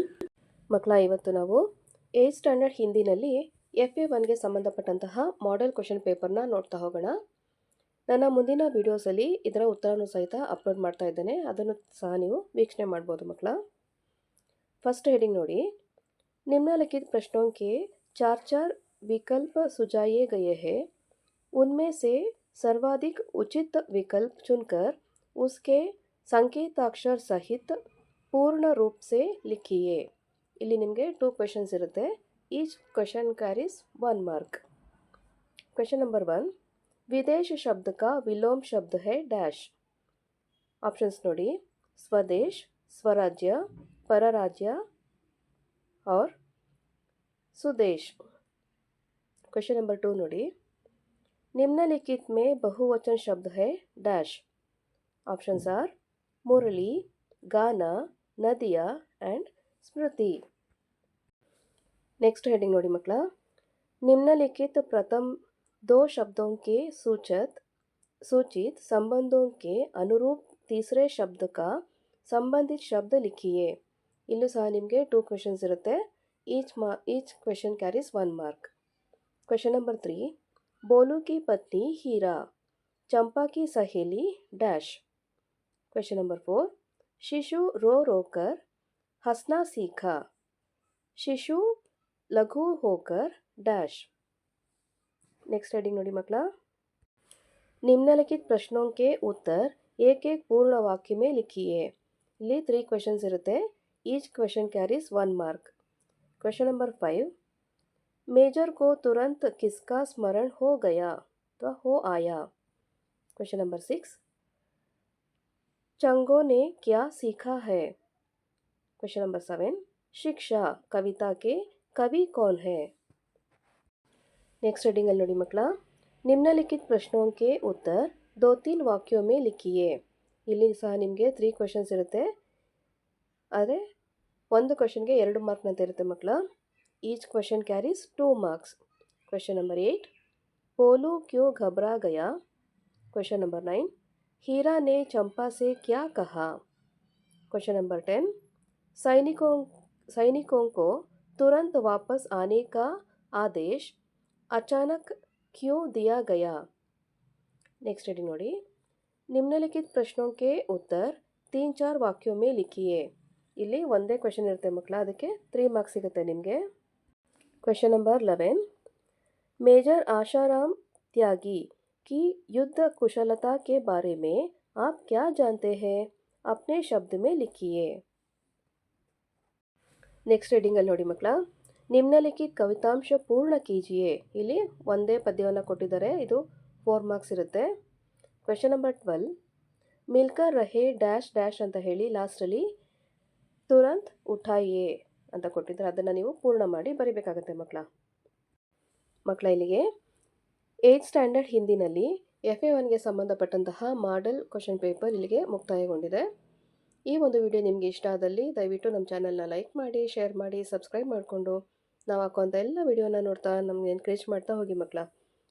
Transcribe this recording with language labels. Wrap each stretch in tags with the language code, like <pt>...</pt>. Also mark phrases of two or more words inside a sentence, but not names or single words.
<kn>ಮಕ್ಕಳ, ಇವತ್ತು ನಾವು</kn> <en>8th standard</en> <kn>ಹಿಂದಿನಲ್ಲಿ FA1ಗೆ ಸಂಬಂಧಪಟ್ಟಂತಹ</kn> <en>model question paper</en> <kn>ನೋಡ್ತಾ ಹೋಗೋಣ. ನನ್ನ ಮುಂದಿನ ವಿಡಿಯೋಸಲ್ಲಿ ಇದರ ಉತ್ತರನೂ ಸಹಿತ ಅಪ್ಲೋಡ್ ಮಾಡ್ತಾ ಇದ್ದೇನೆ, ಅದನ್ನು ಸಹ ನೀವು ವೀಕ್ಷಣೆ ಮಾಡ್ಬೋದು ಮಕ್ಕಳ.</kn> <en>first heading ನೋಡಿ,</en> <hi>निम्नलिखित प्रश्नों के चार विकल्प सुझाए गए हैं. उनमें से सर्वाधिक उचित विकल्प चुनकर उसके संकेताक्षर सहित पूर्ण रूप से लिखिए.</hi> <kn>ಇಲ್ಲಿ ನಿಮಗೆ 2 ಕ್ವೆಶನ್ಸ್ ಇರುತ್ತೆ.</kn> <en>each question carries 1 mark. question number</en> <hi>1, विदेश शब्द का विलोम शब्द है डैश. ऑप्शंस ನೋಡಿ, स्वदेश, स्वराज्य, परराज्य और सुदेश.</hi> <en>question number</en> <hi>2 ನೋಡಿ, निम्नलिखित में बहुवचन शब्द है डैश.</hi> <en>options are</en> <hi>मुरली, गाना, नदिया एंड स्मृति.</hi> <en>next heading</en> <kn>ನೋಡಿ ಮಕ್ಕಳ,</kn> <hi>निम्नलिखित प्रथम 2 शब्दों के सूचित संबंधों के अनुरूप तीसरे शब्द का संबंधित शब्द लिखिए.</hi> <kn>ಇಲ್ಲೂ ಸಹ ನಿಮಗೆ 2 ಕ್ವೆಶನ್ಸ್ ಇರುತ್ತೆ.</kn> <en>each question carries 1 mark. question number</en> <hi>3, बोलू की पत्नी हीरा, चंपा की सहेली डैश.</hi> <en>question number</en> <hi>4, शिशु रो रो कर हंसना सीखा, शिशु लघु होकर डैश.</hi> <en>next heading</en> <kn>ನೋಡಿ ಮಕ್ಕಳ,</kn> <hi>निम्नलिखित प्रश्नों के उत्तर एक एक पूर्ण वाक्य में लिखिए.</hi> <kn>ಇಲ್ಲಿ 3 ಕ್ವೆಶನ್ಸ್ ಇರುತ್ತೆ.</kn> <en>each question carries 1 mark. question number</en> <hi>5, मेजर को तुरंत किसका स्मरण हो गया तो हो आया.</hi> <en>question number</en> <hi>6, चंगो ने क्या सीखा है.</hi> <en>question number</en> <hi>7, शिक्षा कविता के कवि कौन है.</hi> <en>next heading</en> <kn>ಅಲ್ಲಿ ನೋಡಿ ಮಕ್ಕಳ,</kn> <hi>निम्नलिखित प्रश्नों के उत्तर 2-3 वाक्यों में लिखिए.</hi> <kn>ಇಲ್ಲಿ ಸಹ ನಿಮಗೆ 3 ಕ್ವೆಶನ್ಸ್ ಇರುತ್ತೆ. ಆದರೆ ಒಂದು ಕ್ವೆಶನ್ಗೆ 2 ಮಾರ್ಕ್ ಅಂತ ಇರುತ್ತೆ ಮಕ್ಕಳ.</kn> <en>each question carries 2 marks. question number</en> <hi>8, बोलू क्यों घबरा गया.</hi> <en>question number</en> <hi>9, हीरा ने चंपा से क्या कहा.</hi> <en>question number</en> <hi>10, सैनिकों को तुरंत वापस आने का आदेश अचानक क्यों दिया गया.</hi> <en>next heading</en> <hi>ನೋಡಿ, निम्नलिखित प्रश्नों के उत्तर 3-4 वाक्यों में लिखिए.</hi> <kn>ಇಲ್ಲಿ ಒಂದೇ ಕ್ವೆಶನ್ ಇರುತ್ತೆ ಮಕ್ಕಳ, ಅದಕ್ಕೆ 3 ಮಾರ್ಕ್ಸ್ ಸಿಗುತ್ತೆ ನಿಮಗೆ.</kn> <en>question number</en> <hi>11, मेजर आशाराम त्यागी की युद्ध कुशलता के बारे में आप क्या जानते हैं, अपने शब्द में लिखिए.</hi> <en>next heading</en> <kn>ಅಲ್ಲಿ ನೋಡಿ ಮಕ್ಕಳ,</kn> <hi>निम्नलिखित कवितांश पूर्ण कीजिए.</hi> <kn>ಇಲ್ಲಿ ಒಂದೇ ಪದ್ಯವನ್ನು ಕೊಟ್ಟಿದ್ದಾರೆ, ಇದು 4 ಮಾರ್ಕ್ಸ್ ಇರುತ್ತೆ.</kn> <en>question number</en> <kn>12,</kn> <hi>मिलकर रहे</hi> <en>dash dash</en> <kn>ಅಂತ ಹೇಳಿ ಲಾಸ್ಟಲ್ಲಿ</kn> <hi>तुरंत उठाइए</hi> <kn>ಅಂತ ಕೊಟ್ಟಿದ್ದಾರೆ, ಅದನ್ನು ನೀವು ಪೂರ್ಣ ಮಾಡಿ ಬರೀಬೇಕಾಗತ್ತೆ ಮಕ್ಕಳ. ಇಲ್ಲಿಗೆ</kn> <en>8th standard</en> <kn>ಹಿಂದಿನಲ್ಲಿ FA1ಗೆ ಸಂಬಂಧಪಟ್ಟಂತಹ</kn> <en>model question paper</en> <kn>ಇಲ್ಲಿಗೆ ಮುಕ್ತಾಯಗೊಂಡಿದೆ. ಈ ಒಂದು ವಿಡಿಯೋ ನಿಮಗೆ ಇಷ್ಟ ಆದಲ್ಲಿ ದಯವಿಟ್ಟು ನಮ್ಮ ಚಾನಲ್ನ ಲೈಕ್ ಮಾಡಿ, ಶೇರ್ ಮಾಡಿ, ಸಬ್ಸ್ಕ್ರೈಬ್ ಮಾಡಿಕೊಂಡು ನಾವು ಹಾಕುವಂಥ ಎಲ್ಲ ವಿಡಿಯೋನ ನೋಡ್ತಾ ನಮಗೆ ಎನ್ಕರೇಜ್ ಮಾಡ್ತಾ ಹೋಗಿ ಮಕ್ಕಳ.</kn>